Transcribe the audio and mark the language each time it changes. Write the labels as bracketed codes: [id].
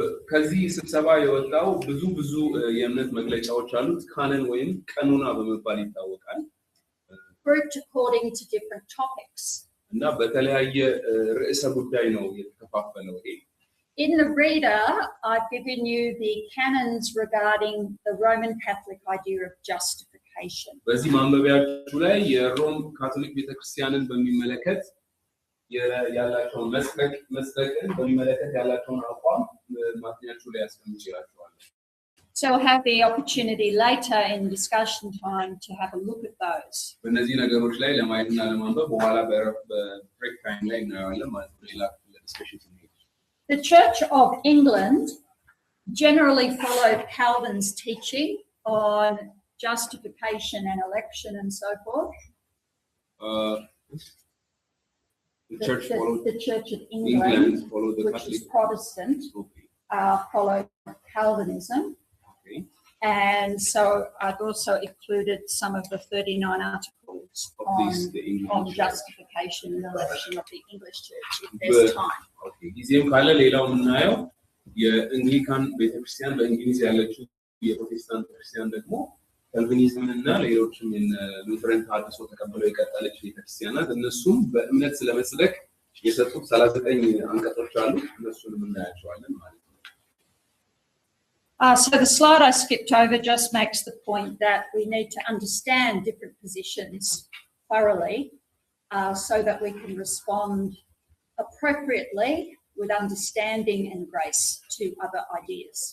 [am] ከዚህ ስብሰባ የወጣው ብዙ የእምነት መግለጫዎች አሉት። ካነን ወይም ቀኖና በመባል ይታወቃል። [en] Grouped according to different topics. [am] እና በተለያየ ርዕሰ ጉዳይ ነው የተከፋፈለው ይሄ። [en] In the reader, I've given you the canons regarding the Roman Catholic idea of justification. [am] በዚህ ማንበቢያችሁ ላይ የሮም ካቶሊክ ቤተክርስቲያንን በሚመለከት ያላቸውን መስጠቅን በሚመለከት ያላቸውን አቋም ማጥኛችሁ ላይ ያስቀምጥላችኋል። [en] So we'll have the opportunity later in discussion time to have a look at those. [am] በእነዚህ ነገሮች ላይ ለማየትና ለማንበብ በኋላ በብሬክ ታይም ላይ እናያለን ማለት ነው። ሌላ ዲስከሽን ነው። [en] The Church of England generally followed Calvin's teaching on justification and election and so forth. The Church of England followed the which Catholic is Protestant, followed Calvinism. Okay. And so I've also included some of the 39 articles on justification and election of the English Church, if there's time. Okay. [am] ጊዜም ካለ ሌላው የምናየው የእንግሊካን ቤተክርስቲያን በእንግሊዝ ያለችው የፕሮቴስታንት ክርስቲያን ደግሞ ካልቪኒዝምን እና ሌሎችም ሉተራን ተሐድሶ ተቀብለው የቀጠለች ቤተክርስቲያናት እነሱም በእምነት ስለመስለክ የሰጡት 39 አንቀጾች አሉ። እነሱንም እናያቸዋለን ማለት ነው። [en] So the slide I skipped over just makes the point that we need to understand different positions thoroughly so that we can respond appropriately with understanding and grace to other ideas.